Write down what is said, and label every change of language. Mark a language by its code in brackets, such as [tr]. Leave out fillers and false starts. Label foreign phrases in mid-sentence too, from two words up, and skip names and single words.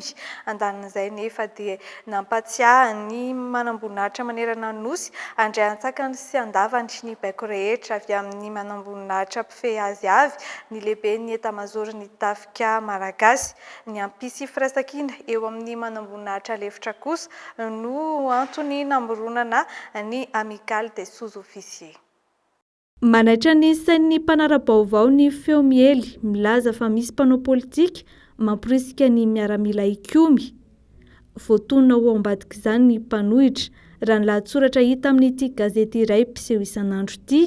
[mg] Andanin'izay nefa dia nampatsiahy ny manamboninahitra manerana nosy andray antsakany sy andavany ny baiko rehetra avy amin'ny manamboninahitra mpifehy azy avy ny lehibe ny etamazoro ny tafika malagasy ny ampisy firaisan-kina eo amin'ny manamboninahitra lefitra kosa no antony namoronana ny Amicale des sous-officiers. Manaitra ny sain'ny mpanara-baovao ny feo miely milaza fa misy mpanao politika mampirisika ny miaramila ikomy. Voatonona ho ambadika izany ny mpanohitra raha ny lahatsoratra hita amin'ity gazety iray mpiseho isan'andro ity.